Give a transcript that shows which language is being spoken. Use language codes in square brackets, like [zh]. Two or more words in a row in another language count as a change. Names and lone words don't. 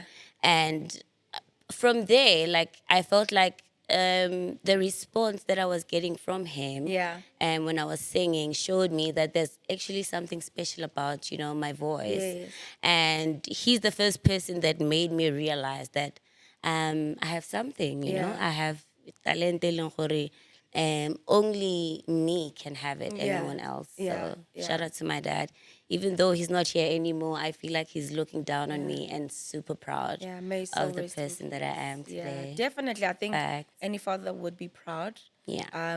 [en] And from there, like, I felt like the response that I was getting from him Yeah. and when I was singing showed me that there's actually something special about, my voice. Yes. And he's the first person that made me realize that I have something, you know. Yeah. I have talent [tn] e leng gore, [en] only me can have it, Yeah. anyone else. Yeah. So Yeah. shout out to my dad. Even though he's not here anymore, I feel like he's looking down on me and super proud Yeah, may so of the rest in person that I am today. Yeah, definitely. I think Facts. any father would be proud. Yeah.